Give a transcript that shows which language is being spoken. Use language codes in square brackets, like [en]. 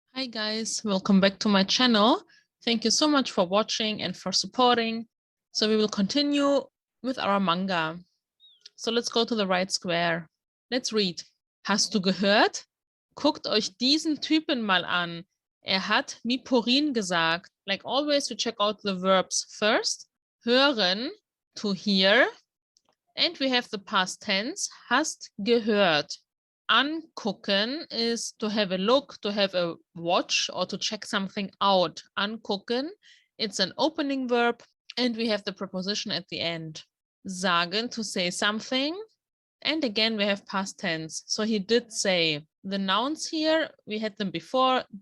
[en] guys, welcome back to my channel. Thank you so much for watching and for supporting. So we will continue with our manga. So let's go to the right square. Let's read. [de] Hast du gehört? Guckt euch diesen Typen mal an. Hat Miporin gesagt. [en] Like always, we check out the verbs first. Hören, to hear. And we have the past tense, [de] hast gehört. [en] Angucken is to have a look, to have a watch, or to check something out. Angucken, it's an opening verb, and we have the preposition at the end. Sagen, to say something, and again we have past tense. So he did say. The nouns here, we had them before.